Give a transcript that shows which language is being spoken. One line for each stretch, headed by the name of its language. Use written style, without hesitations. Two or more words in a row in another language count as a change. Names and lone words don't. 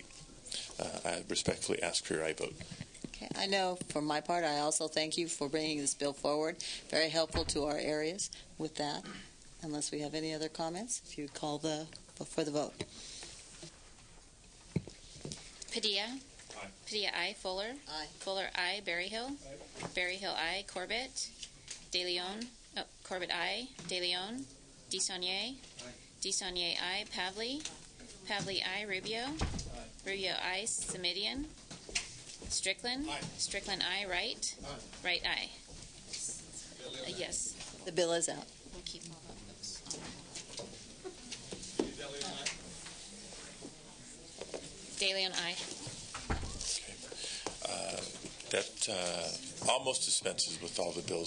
English: I respectfully ask for your aye vote. Okay, I know for my part, I also thank you for bringing this bill forward. Very helpful to our areas. With that, unless we have any other comments, if you call for the vote. Padilla? Aye. Padilla, aye. Fuller? Aye. Fuller, aye. Berryhill? Aye. Berryhill, aye. Corbett? De Leon? Oh, Corbett, aye. De Leon? DeSaulnier? Aye. DeSaulnier, aye. Pavley? Pavley, aye. Rubio? Aye. Rubio, aye. Semidian? Strickland? Aye. Strickland, aye. Wright? Aye. Wright, aye. Yes. The bill is out. We'll keep all of those on. De Leon, aye. That almost dispenses with all the bills.